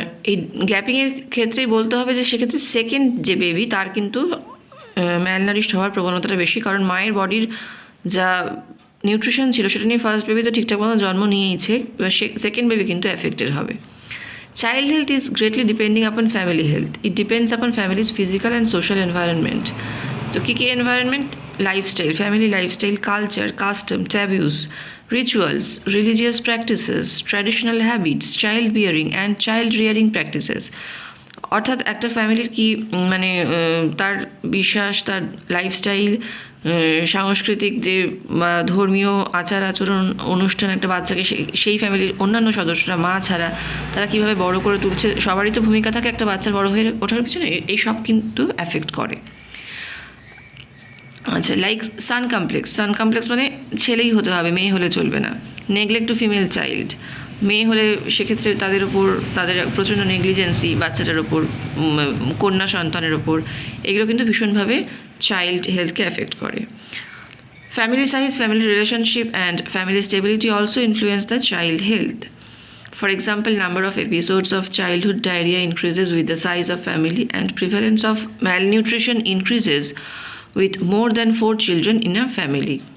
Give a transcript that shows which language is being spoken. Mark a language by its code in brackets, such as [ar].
[bn] এই গ্যাপিংয়ের ক্ষেত্রেই বলতে হবে যে সেক্ষেত্রে সেকেন্ড যে বেবি তার কিন্তু ম্যালনারিশড হওয়ার প্রবণতাটা বেশি, কারণ মায়ের বডির যা নিউট্রিশন ছিল সেটা নিয়ে ফার্স্ট বেবি তো ঠিকঠাক মতো জন্ম নিয়েইছে, এবার সেকেন্ড বেবি কিন্তু এফেক্টেড হবে। [en] Child health is greatly depending upon family health. It depends upon family's physical and social environment. [bn] তো কী কী environment? [en] Lifestyle, family lifestyle, culture, custom, taboos, rituals, religious practices, traditional habits, child bearing and child rearing practices. [bn] অর্থাৎ একটা ফ্যামিলির কি মানে তার বিশ্বাস, তার লাইফস্টাইল, সাংস্কৃতিক যে ধর্মীয় আচার আচরণ, অনুষ্ঠান একটা বাচ্চাকে সেই ফ্যামিলির অন্যান্য সদস্যরা মা ছাড়া তারা কীভাবে বড় করে তুলছে, সবারই তো ভূমিকা থাকে একটা বাচ্চার বড় হয়ে ওঠার পিছনে, এই সব কিন্তু অ্যাফেক্ট করে। আচ্ছা, [en] like son complex [bn] মানে ছেলেই হতে হবে, মেয়ে হলে চলবে না। [en] neglect to female child, [bn] মেয়ে হলে সেক্ষেত্রে তাদের প্রচণ্ড নেগলিজেন্সি বাচ্চাটার ওপর, কন্যা সন্তানের ওপর, এগুলো কিন্তু ভীষণভাবে চাইল্ড হেলথকে অ্যাফেক্ট করে। [en] Family size, family relationship and family stability also influence the child health. For example, number of episodes of childhood diarrhea increases with the size of family and prevalence of malnutrition increases with more than 4 children in a family.